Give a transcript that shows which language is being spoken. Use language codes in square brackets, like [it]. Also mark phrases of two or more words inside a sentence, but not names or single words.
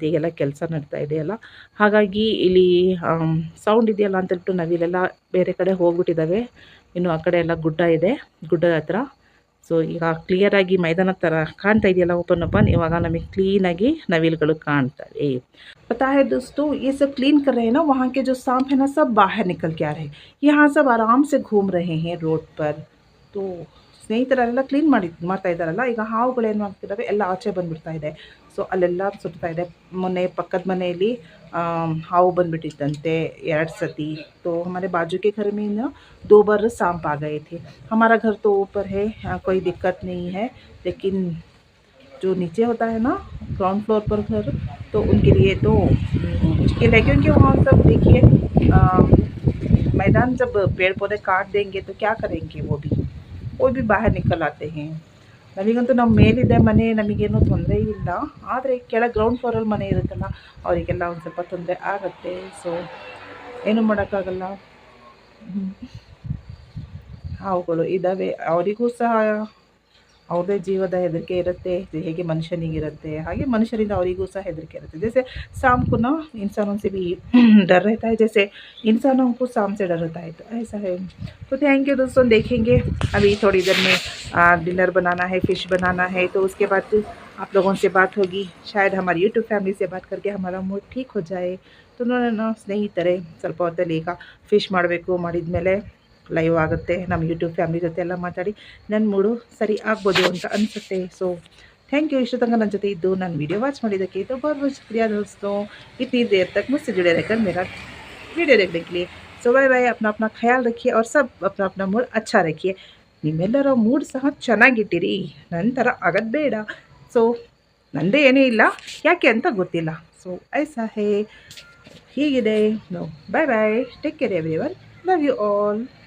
[kn] ಈಗೆಲ್ಲ ಕೆಲಸ ನಡೀತಾ ಇದೆಯಲ್ಲ, ಹಾಗಾಗಿ ಇಲ್ಲಿ ಸೌಂಡ್ ಇದೆಯಲ್ಲ ಅಂತೇಳ್ಬಿಟ್ಟು ನವಿಲೆಲ್ಲ ಬೇರೆ ಕಡೆ ಹೋಗ್ಬಿಟ್ಟಿದ್ದಾವೆ. ಇನ್ನು ಆ ಕಡೆ ಎಲ್ಲ ಗುಡ್ಡ ಇದೆ, ಗುಡ್ಡದ ಹತ್ರ. ಸೊ ಈಗ ಕ್ಲಿಯರಾಗಿ ಮೈದಾನ ಥರ ಕಾಣ್ತಾ ಇದೆಯಲ್ಲ, ಓಪನ್ ಇವಾಗ ನಮಗೆ ಕ್ಲೀನಾಗಿ ನವಿಲುಗಳು ಕಾಣ್ತವೆ. [hi] पता है दोस्तों, ये सब क्लीन कर रहे हैं ना, वहाँ के जो सांप है ना सब बाहर निकल के आ रहे हैं. यहाँ सब आराम से घूम रहे हैं रोड पर. [kn] तो ಸ್ನೇಹಿತರೆಲ್ಲ ಕ್ಲೀನ್ ಮಾಡ್ತಾ ಇದ್ದಾರಲ್ಲ, ಈಗ ಹಾವುಗಳೇನು ಮಾಡ್ತಿದ್ದಾವೆ ಎಲ್ಲ ಆಚೆ ಬಂದುಬಿಡ್ತಾ ಇದೆ. ಸೊ ಅಲ್ಲೆಲ್ಲ ಸುತ್ತಾ ಇದೆ. ಮೊನ್ನೆ ಪಕ್ಕದ ಮನೆಯಲ್ಲಿ ಹಾವು ಬಂದುಬಿಟ್ಟಿತ್ತಂತೆ 2 सती. [hi] तो हमारे बाजू के घर में ना 2 बार सांप आ गए थे. हमारा घर तो ऊपर है, कोई दिक्कत नहीं है. लेकिन जो नीचे होता है ना, [en] ground floor [hi] पर घर, तो उनके लिए तो मुश्किल है. क्योंकि वहाँ सब देखिए मैदान जब पेड़ पौधे काट देंगे तो क्या करेंगे वो भी बाहर निकल आते हैं. [kn] ನಮಗಂತೂ ನಮ್ಮ ಮೇಲಿದೆ ಮನೆ, ನಮಗೇನೂ ತೊಂದರೆ ಇಲ್ಲ. ಆದರೆ ಕೆಳಗೆ [en] ground floorಅಲ್ಲಿ [kn] ಮನೆ ಇರುತ್ತಲ್ಲ, ಅವರಿಗೆಲ್ಲ ಒಂದು ಸ್ವಲ್ಪ ತೊಂದರೆ ಆಗುತ್ತೆ. ಸೊ ಏನೂ ಮಾಡೋಕ್ಕಾಗಲ್ಲ. ಹಾವುಗಳು ಇದ್ದಾವೆ, ಅವರಿಗೂ ಸಹ ಅವ್ರದ್ದೇ ಜೀವದ ಹೆದರಿಕೆ ಇರುತ್ತೆ. ಹೇಗೆ ಮನುಷ್ಯನಿಗಿರುತ್ತೆ ಹಾಗೆ ಮನುಷ್ಯರಿಂದ ಅವರಿಗೂ सह ಹೆದರಿಕೆ ಇರುತ್ತೆ. [hi] जैसे सांप को ना इंसानों से भी डर रहता है, जैसे इंसानों को सांप से डर रहता है, तो ऐसा है. तो [en] thank you [hi] दोस्तों, देखेंगे अभी थोड़ी देर में डिनर बनाना है, फ़िश बनाना है. तो उसके बाद आप लोगों से बात होगी, शायद हमारी [en] YouTube family [hi] से बात करके हमारा ಮೂಡ್ ठीक हो जाए. [kn] तो ನೋಡೋಣ ಸ್ನೇಹಿತರೆ, ಸ್ವಲ್ಪ ಹೊತ್ತಲ್ಲಿ ಈಗ ಫಿಶ್ ಮಾಡಬೇಕು. ಮಾಡಿದ್ಮೇಲೆ ಲೈವ್ ಆಗುತ್ತೆ. ನಮ್ಮ [en] YouTube family [kn] ಜೊತೆ ಎಲ್ಲ ಮಾತಾಡಿ ನನ್ನ ಮೂಡು ಸರಿ ಆಗ್ಬೋದು ಅಂತ ಅನಿಸುತ್ತೆ. ಸೊ [en] thank you [kn] इಷ್ಟು ತನಕ ನನ್ನ ಜೊತೆ ಇದ್ದು ನನ್ನ [en] video watch [kn] ಮಾಡಿದ್ದಕ್ಕೆ. [hi] तो बहुत बहुत शुक्रिया दोस्तों, इतनी देर तक मुझसे जुड़े रहकर मेरा वीडियो देखने के लिए. सो [en] bye bye. [hi] अपना अपना ख्याल रखिए और सब अपना अपना मूड अच्छा रखिए. [kn] ನಿಮ್ಮೆಲ್ಲರ ಮೂಡ್ ಸಹ ಚೆನ್ನಾಗಿಟ್ಟಿರಿ, ನನ್ನ ಥರ ಆಗೋದು ಬೇಡ. ಸೊ ನಂದೇ ಏನೂ ಇಲ್ಲ, ಯಾಕೆ ಅಂತ ಗೊತ್ತಿಲ್ಲ. ಸೊ [hi] ऐसा है, [kn] ಹೀಗಿದೆ. [en] No bye bye, take care every one, love you all.